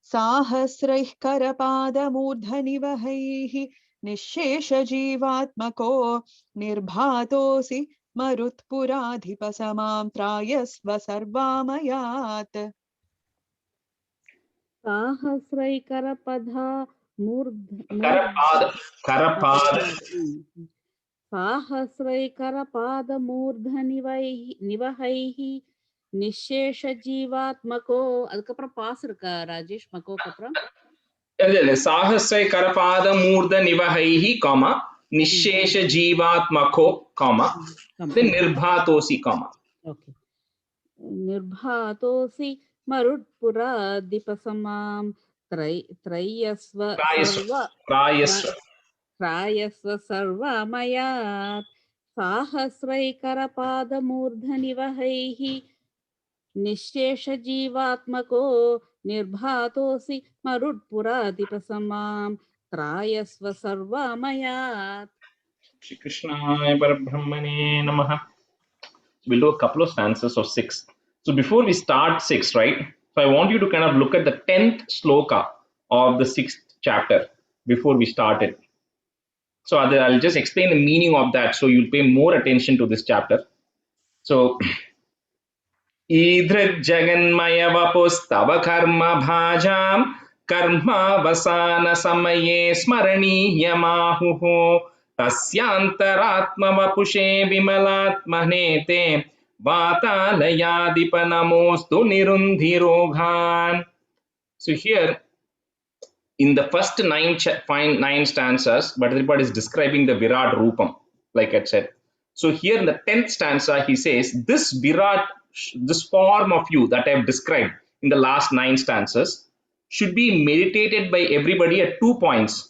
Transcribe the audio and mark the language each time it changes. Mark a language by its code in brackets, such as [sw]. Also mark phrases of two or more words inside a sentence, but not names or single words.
[sa] साहस्रैः करपादमूर्धनिवहैः निःशेषजीवात्मको निर्भातोऽसि मरुत्पुराधिपसमां त्रायस्व सर्वामयात्। साहस्रैकरपधा करपाद साहस्रैकरपादमूर्धनिवहैः निःशेषजीवात्मको [ta] அதுக்கப்புறம் பாஸ் இருக்கா ராஜேஷ் மகோக்கு அப்புறம் [sa] இல்ல साहस्रैः करपाद मूर्ध निवहैः காமா निःशेष जीवात्मको காமா நிர்பாதோசி காமா. ஓகே. निर्भातोऽसि मरुत्पुराधिपसमां त्रयस्व सर्वमयात् साहस्रैकरपादमूर्धनिवहैः निःशेषजीवात्मको निर्भातोऽसि मरुत्पुराधिपसमां त्रायस्व सर्वमयात्. श्री कृष्णाय परब्रह्मणे नमः. [en] We'll do a couple of stanzas of 6. So before we start 6, right? So I want you to kind of look at the 10th sloka of the 6th chapter before we start it. So I'll just explain the meaning of that so you'll pay more attention to this chapter. [sa] So ईदृग् जगन्मय वपुस्तव कर्मभाजां कर्मावसानसमये स्मरणीयमाहुः तस्यान्तरात्म वपुषे विमलात्मने ते वातालयाधिप नमोऽस्तु निरुन्धि रोगान्. [en] So here in the first 9 stanzas, Bhattacharya is describing the [sa] विराट् रूपम्, [en] like I said. So here in the 10th stanza, he says, this Virat, this form of you that I have described in the last 9 stanzas should be meditated by everybody at 2 points.